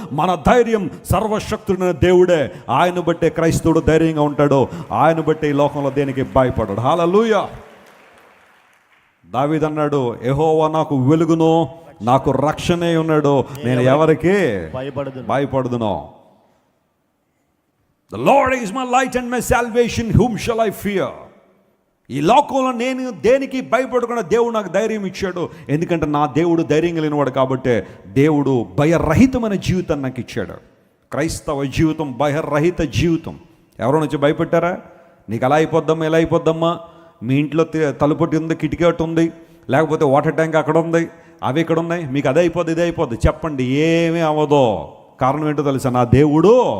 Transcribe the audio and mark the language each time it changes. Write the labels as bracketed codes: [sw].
[te] మన ధైర్యం సర్వశక్తుడైన దేవుడే. ఆయన బట్టే క్రైస్తవుడు ధైర్యంగా ఉంటాడు. ఆయన బట్టే ఈ లోకంలో దేనికి భయపడడు. హల్లెలూయా. దావీదు అన్నాడు, యెహోవా నాకు వెలుగును, నాకు రక్షణే ఉన్నాడు, నేను ఎవరికి భయపడదును. [en] The Lord is my light and my salvation, whom shall I fear? [te] ఈ లోకంలో నేను దేనికి భయపడకుండా దేవుడు నాకు ధైర్యం ఇచ్చాడు. ఎందుకంటే నా దేవుడు ధైర్యం కలిగినవాడు కాబట్టే దేవుడు భయరహితమైన జీవితాన్ని నాకు ఇచ్చాడు. క్రైస్తవ జీవితం భయరహిత జీవితం. ఎవరో నుంచి భయపెట్టారా? నీకు అలా అయిపోద్దమ్మా, ఇలా అయిపోద్దమ్మా, మీ ఇంట్లో తలుపటి ఉంది, కిటికీ ఒకటి ఉంది, లేకపోతే వాటర్ ట్యాంక్ అక్కడ ఉంది, అవి ఇక్కడ ఉన్నాయి, మీకు అదే అయిపోద్ది, ఇదే అయిపోద్ది. చెప్పండి, ఏమీ అవ్వదో. కారణం ఏంటో తెలుసా? నా దేవుడు